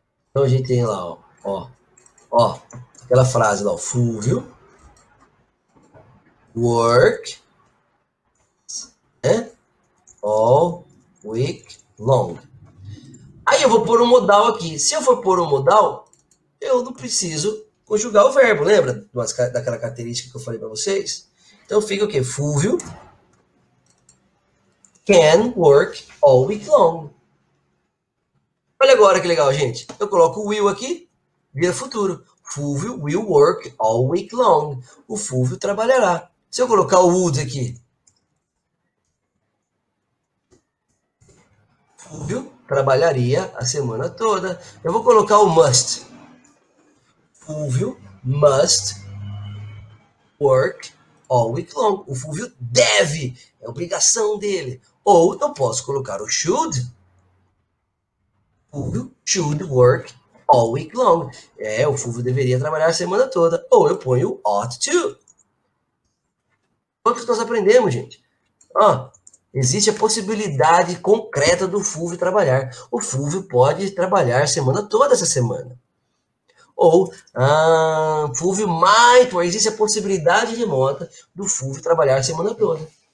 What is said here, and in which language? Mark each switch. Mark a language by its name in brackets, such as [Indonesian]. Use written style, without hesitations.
[Portuguese] Então, a gente tem lá, ó, aquela frase lá, o Fulvio work, né? [English] All week long. [Portuguese] Aí eu vou pôr um modal aqui. Se eu for pôr um modal, eu não preciso conjugar o verbo, lembra daquela característica que eu falei para vocês? Então fica o quê? [English] Fulvio can work all week long. [Portuguese] Olha agora que legal, gente. Eu coloco o will aqui, vira futuro. [English] Fulvio will work all week long. [Portuguese] O Fulvio trabalhará. Se eu colocar o would aqui, Fulvio trabalharia a semana toda. Eu vou colocar o must. [English] Fulvio must work all week long. [Portuguese] O Fulvio deve, é obrigação dele. Ou eu posso colocar o should. [English] Fulvio should work all week long. [Portuguese] O Fulvio deveria trabalhar a semana toda. Ou eu ponho ought to. Quanto que nós aprendemos, gente? Existe a possibilidade concreta do Fulvio trabalhar. O Fulvio pode trabalhar a semana toda essa semana. Ou Fulvio might, existe a possibilidade remota do Fulvio trabalhar a semana toda.